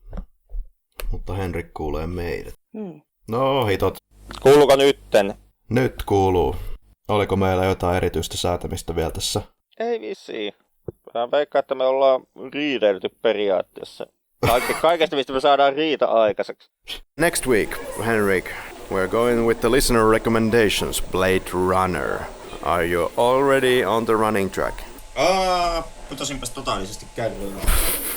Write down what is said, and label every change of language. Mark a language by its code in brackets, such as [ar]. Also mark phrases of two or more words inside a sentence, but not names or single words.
[fi] Mutta Henrik kuulee meidät. No hitot. Kuuluuko nytten? Nyt kuuluu. Oliko meillä jotain erityistä säätämistä vielä tässä? Ei vissiin. Mä veikkaan, että me ollaan riidelty periaatteessa. Kaikesta, mistä me saadaan riita aikaiseksi. [en] Next week, Henrik, we're going with the listener recommendations, Blade Runner. Are you already on the running track? [fi] Putosinpas totaalisesti käydä.